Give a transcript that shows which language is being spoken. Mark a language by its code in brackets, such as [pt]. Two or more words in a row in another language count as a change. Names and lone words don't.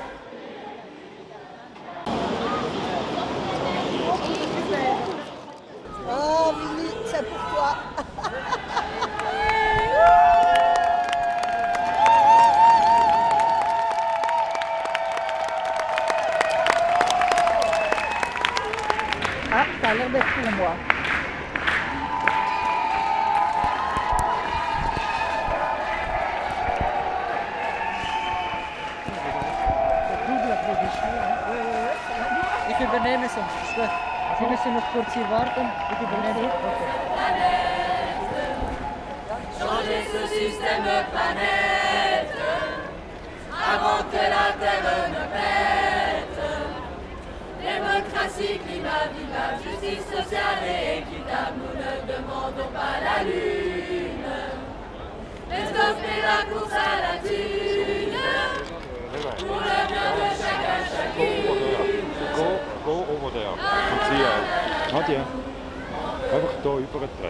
[fr] Oh, Vili, c'est pour toi. Ah, ça a l'air d'être pour moi. [de] Ik übernehme ze. Sie müssen noch kurz hier warten. Ich übernehme. [fr] Changer ce système planète avant que la terre ne pète. Démocratie, climat vivable, justice sociale et équitable. Nous ne demandons pas la lune, mais stopper la course à la thune pour le bien de chacun, chacune. [en] Go over there. [de] Und sie auch. Nadja, einfach hier übertreten.